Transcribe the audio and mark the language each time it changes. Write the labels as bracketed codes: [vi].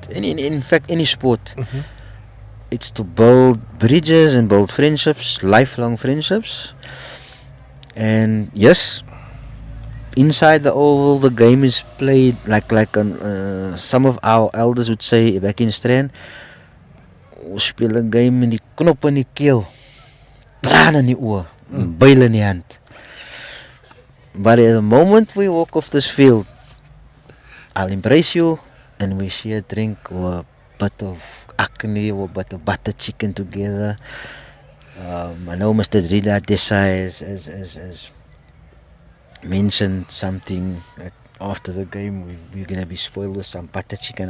[en] In fact, any sport, it's to build bridges and build friendships, lifelong friendships. And yes, inside the oval, the game is played like some of our elders would say back in Strand. [af] We speel 'n game in die knop in die keel. Trane in die oë, byle in die hand. [en] But at the moment we walk off this field, I'll embrace you and we share a drink or a bit of acne or a bit of butter chicken together. I know Mr. Drida Desai has mentioned something that after the game we're going to be spoiled with some butter chicken.